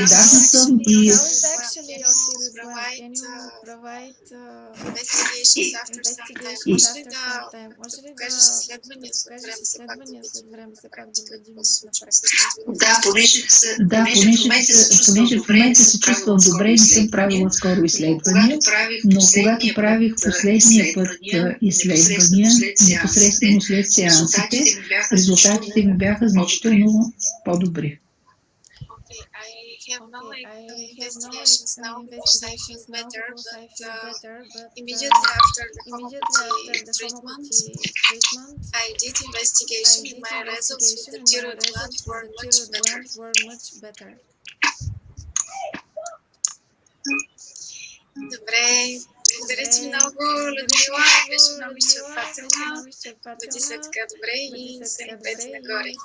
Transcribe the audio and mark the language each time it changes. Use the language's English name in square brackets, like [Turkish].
[English] How is actually your thyroid gland? Can you provide investigations after some time? [Bulgarian] Може ли да покажеш изследвания, след време все пак да видим на практика? понеже в момента се чувствам добре, не съм правила скоро изследвания, но когато правих последния път изследвания, непосредствено след сеансите, резултатите ми бяха значително по-добри. [English] I have no investigations now because I feel better, but immediately after the homeopathy treatment, I did investigation and my results with the thyroid gland were much better. [Bulgarian] Добре, благодаря ти много, Людмила, беше много изчерпателна. Бъди се така добре и се пети нагоре.